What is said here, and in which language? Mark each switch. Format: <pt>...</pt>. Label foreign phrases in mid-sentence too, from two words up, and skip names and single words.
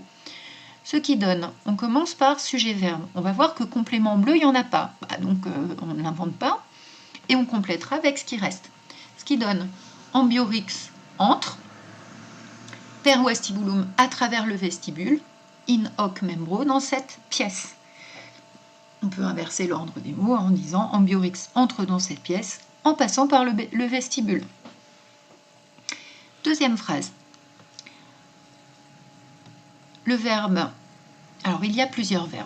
<fr>Ce qui donne, on commence par sujet-verbe. On va voir que complément bleu, il n'y en a pas. Donc on ne l'invente pas, et on complétera avec ce qui reste. Ce qui donne ambiorix entre,</fr> <la>per vestibulum</la> <fr>à travers le vestibule,</fr> <la>in hoc membro</la> <fr>dans cette pièce. On peut inverser l'ordre des mots en disant ambiorix entre dans cette pièce en passant par le vestibule. Deuxième phrase. Le verbe, alors il y a plusieurs verbes.</fr>